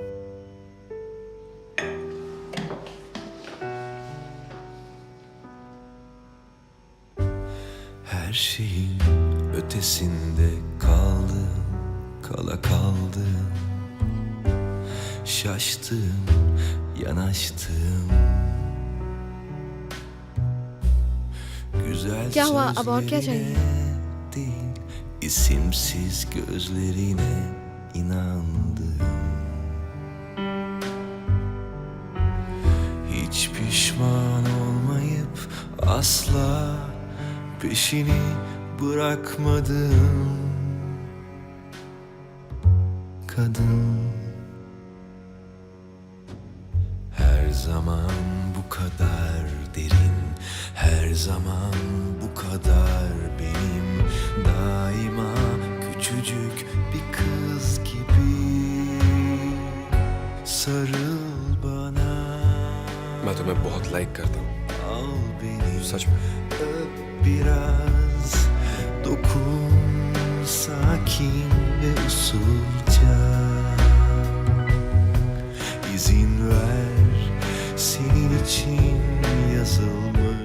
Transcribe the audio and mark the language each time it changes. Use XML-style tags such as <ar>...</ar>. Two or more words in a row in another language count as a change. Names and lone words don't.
<tr>Her şeyin ötesinde kaldım, kala kaldım. Şaştım, yanaştım. Güzel</tr> <hi>क्या हुआ? अब और क्या चाहिए?</hi> <tr>sözlerine değil, isimsiz gözlerine inandım. Hiç pişman olmayıp asla peşini bırakmadım. Kadın, her zaman bu kadar derin, her zaman bu kadar benim, daima küçücük bir kız gibi. Sarıl bana,</tr> <hi>मैं तुम्हें बहुत लाइक करता हूँ,</hi> <tr>al beni,</tr> <hi>सच में।</hi> <tr>öp biraz, dokun sakin ve usulca. İzin ver, senin için yazılmış</tr>